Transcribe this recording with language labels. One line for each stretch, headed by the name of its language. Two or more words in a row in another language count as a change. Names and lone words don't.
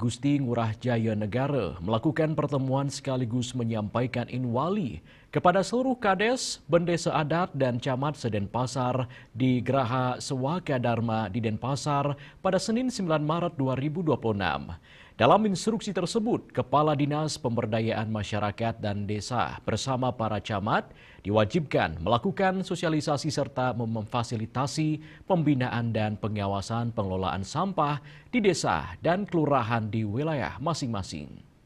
Indonesian: Gusti Ngurah Jaya Negara melakukan pertemuan sekaligus menyampaikan inwali kepada seluruh kades, bendesa adat dan camat se-Denpasar di Geraha Sewaka Dharma di Denpasar pada Senin 9 Maret 2026. Dalam instruksi tersebut, Kepala Dinas Pemberdayaan Masyarakat dan Desa bersama para camat diwajibkan melakukan sosialisasi serta memfasilitasi pembinaan dan pengawasan pengelolaan sampah di desa dan kelurahan di wilayah masing-masing.